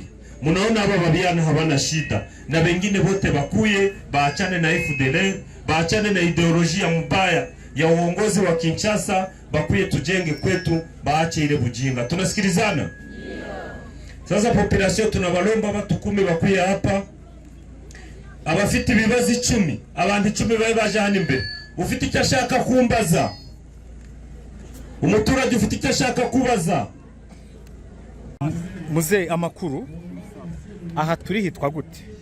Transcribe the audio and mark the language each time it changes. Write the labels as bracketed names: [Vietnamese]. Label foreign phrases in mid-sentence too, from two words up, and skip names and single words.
[Swahili] Munaona aba babiana habana shida. Na wengine wote bakuye, baachane na FDLR, baachane na ideolojia mbaya ya uongozi wa Kinshasa, bakuye tujenge kwetu, baache ile bujinga. Tunasikilizana? Sasa population tunabalomba batu 10 bakuye hapa. [Kinyarwanda] Abafite ibibazo 10, abandi 10 baye baje hano imbere. Ufite icyo ashaka kumbaza? Umuturage ufite icyo ashaka kubaza? Muze amakuru aha turi hitwa gute?